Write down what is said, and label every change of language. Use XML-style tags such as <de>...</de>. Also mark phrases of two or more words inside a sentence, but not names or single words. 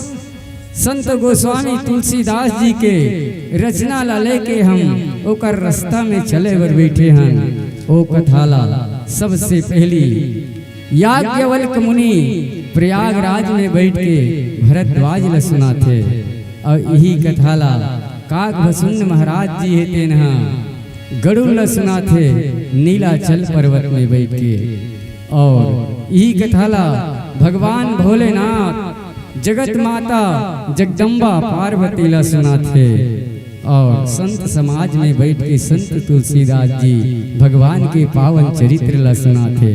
<hne>संत गोस्वामी तुलसीदास जी के रचना ला लेके हम ओकर रास्ता में चले बर बैठे हैं ओ कथाला सबसे पहली याज्ञवल्क्य मुनि प्रयागराज में बैठ के भरद्वाज ला सुनाथे और यही कथाला काकभसुंड महाराज जी है तेनहा गरुड़ ला सुनाथे नीलाचल पर्वत में बैठ के और यही कथाला भगवान भोलेनाथ जगत माता जगदम्बा पार्वती ला सुनाथे और संत समाज में बैठ के संत तुलसीदास जी भगवान के पावन चरित्र ला सुनाते।</hne>